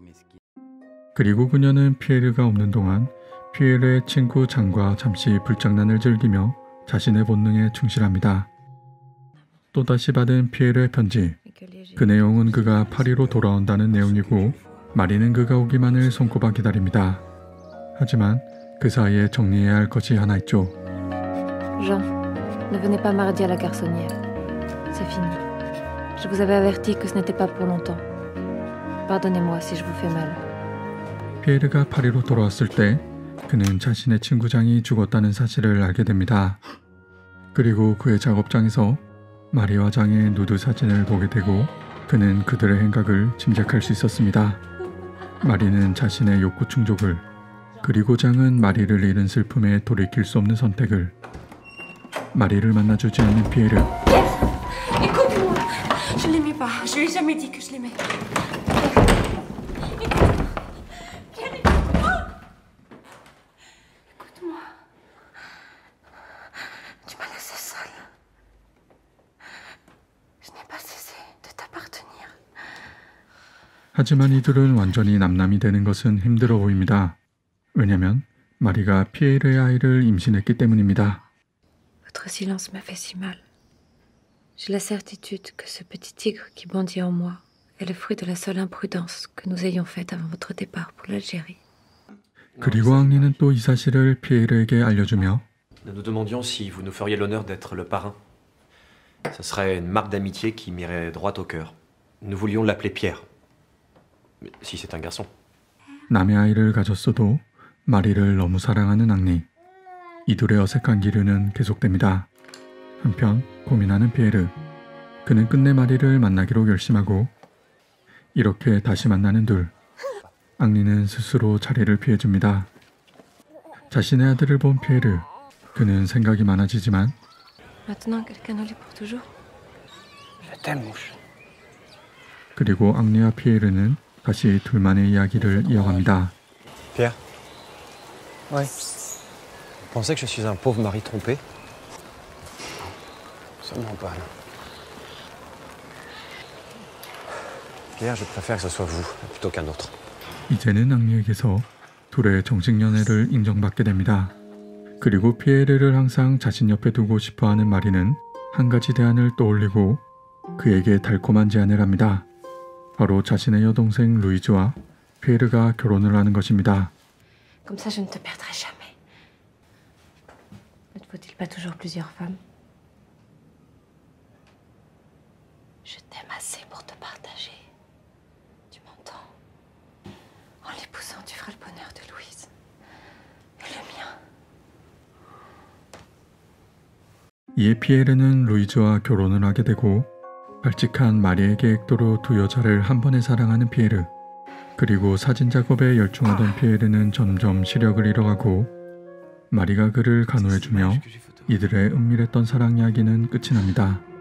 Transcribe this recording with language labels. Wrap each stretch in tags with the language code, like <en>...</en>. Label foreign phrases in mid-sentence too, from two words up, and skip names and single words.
<ko>그리고 그녀는 피에르가 없는 동안 피에르의 친구 장과 잠시 불장난을 즐기며 자신의 본능에 충실합니다. 또다시 받은 피에르의 편지. 그 내용은 그가 파리로 돌아온다는 내용이고 마리는 그가 오기만을 손꼽아 기다립니다. 하지만 그 사이에 정리해야 할 것이 하나 있죠.</ko> <fr>Jean, ne venez pas mardi à la garçonnière. C'est fini. Je vous avais averti que ce n'était pas pour longtemps. Pardonnez-moi si je vous fais mal.</fr> <ko>피에르가 파리로 돌아왔을 때 그는 자신의 친구 장이 죽었다는 사실을 알게 됩니다. 그리고 그의 작업장에서 마리와 장의 누드 사진을 보게 되고 그는 그들의 행각을 짐작할 수 있었습니다. 마리는 자신의 욕구 충족을 그리고 장은 마리를 잃은 슬픔에 돌이킬 수 없는 선택을. 마리를 만나주지 않는 피에르.</ko> <fr>Écoute-moi. Je l'aimais pas. Je lui ai jamais dit que je l'aimais. Écoute-moi. Tu m'as laissé seule. Je n'ai pas cessé de t'appartenir.</fr> <ko>하지만 이들은 완전히 남남이 되는 것은 힘들어 보입니다. 왜냐면 마리가 피에르의 아이를 임신했기 때문입니다.</ko> <fr>Votre silence m'a fait si mal. J'ai la certitude que ce petit tigre qui bondit en moi est le fruit de la seule imprudence que nous ayons faite avant votre départ pour l'Algérie.</fr> <ko>그리고 앙리는 또 이 사실을 피에르에게 알려주며</ko> <fr>Nous nous demandions si vous nous feriez l'honneur d'être le parrain. Ce serait une marque d'amitié qui m'irait droit au cœur. Nous voulions l'appeler Pierre. Mais si c'est un garçon.</fr> <ko>남의 아이를 가졌어도 마리를 너무 사랑하는 앙리. 이 둘의 어색한 기류는 계속됩니다. 한편 고민하는 피에르. 그는 끝내 마리를 만나기로 결심하고 이렇게 다시 만나는 둘. 앙리는 스스로 자리를 피해줍니다. 자신의 아들을 본 피에르. 그는 생각이 많아지지만</ko> <fr>Maintenant, quelqu'un nous lie pour toujours. Je t'aime, mouche.</fr> <ko>그리고 앙리와 피에르는 다시 둘만의 이야기를 이어갑니다.</ko> <fr>Pierre. Ouais. Vous pensez que je suis un pauvre mari trompé? Absolument pas, non. Pierre, je préfère que ce soit vous plutôt qu'un autre.</fr> <ko>이제는 앙리에게서 둘의 정식 연애를 인정받게 됩니다. 그리고 피에르를 항상 자신 옆에 두고 싶어하는 마리는 한 가지 대안을 떠올리고 그에게 달콤한 제안을 합니다. 바로 자신의 여동생 루이즈와 피에르가 결혼을 하는 것입니다.</ko> <fr>Comme ça, je ne te perdrai jamais. Ne te faut-il pas toujours plusieurs femmes? Je t'aime assez pour te partager. Tu m'entends? En l'épousant, tu feras le bonheur de Louise. Et le mien.</fr> <ko>이에 피에르는 루이즈와 결혼을 하게 되고 발칙한 마리의 계획대로 두 여자를 한 번에 사랑하는 피에르. 그리고 사진 작업에 열중하던 피에르는 점점 시력을 잃어가고 마리가 그를 간호해주며 이들의 은밀했던 사랑 이야기는 끝이 납니다.</ko>